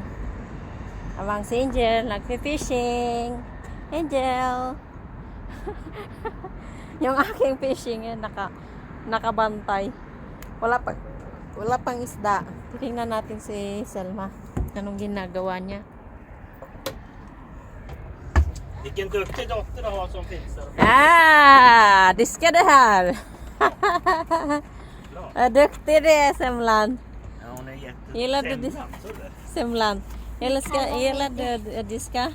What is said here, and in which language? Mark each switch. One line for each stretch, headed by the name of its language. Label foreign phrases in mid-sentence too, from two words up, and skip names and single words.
Filipino: Habang si Angel nagfi-fishing. Angel! Yung aking fishing nakabantay. Wala pang isda. Tingnan natin si Selma. Anong ginagawa niya.
Swedish: Vilken duktig dotter du har som fixar. Det ska det här. Vad duktig det är, Semlan. Ja, hon är jätte... Gillar du Semlan? Gillar du att diska?